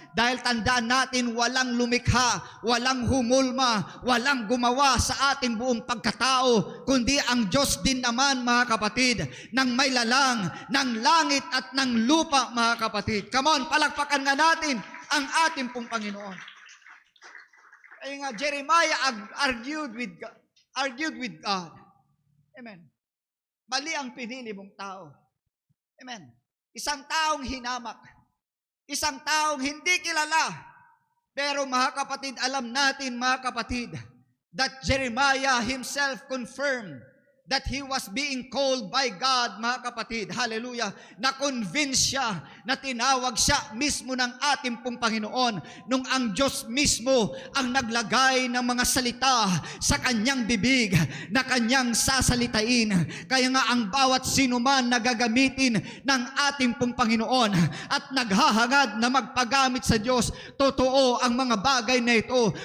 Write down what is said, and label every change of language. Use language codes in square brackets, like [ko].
[tl] Dahil tandaan natin, walang lumikha, walang humulma, walang gumawa sa ating buong pagkatao, kundi ang Diyos din naman, mga kapatid, ng may lalang, ng langit at ng lupa, mga kapatid. [en] Come on, [tl] palakpakan nga natin ang ating pong Panginoon. Ay nga, [en] Jeremiah argued with God. Amen. [tl] Mali ang pinili mong tao. Amen. Isang taong hinamak. Isang taong hindi kilala. Pero mga kapatid, alam natin, mga kapatid, [en] that Jeremiah himself confirmed that he was being called by God, [tl] mga kapatid. Hallelujah. Na-convince siya, na tinawag siya mismo ng ating pong Panginoon nung ang Diyos mismo ang naglagay ng mga salita sa kanyang bibig na kanyang sasalitain. Kaya nga ang bawat sino man na gagamitin ng ating pong Panginoon at naghahangad na magpagamit sa Diyos, totoo ang mga bagay na ito.